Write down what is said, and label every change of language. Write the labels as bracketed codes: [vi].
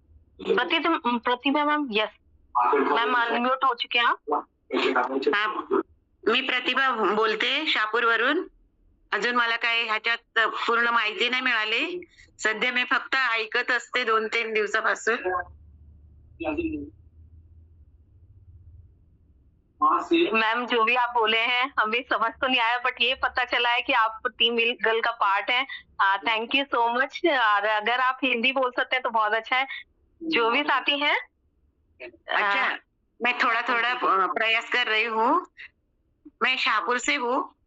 [hi] प्रतिभा ma'am. Yes ma'am, unmute हो चुके हैं आप। [mr] मी प्रतिभा बोलते शहापूरवरून। अजून मला काही ह्याच्यात पूर्ण माहिती नाही मिळाली। सध्या मी फक्त ऐकत असते 2-3 दिवसापासून। [hi] मैम जो भी आप बोले हैं हमें समझ तो नहीं आया, बट ये पता चला है कि आप टीम ईगल का पार्ट है। [en] Thank you so much. [hi] और अगर आप हिंदी बोल सकते हैं तो बहुत अच्छा है। जो भी साथी हैं। अच्छा, मैं थोड़ा प्रयास कर रही हूँ। मैं शाहपुर से हूँ।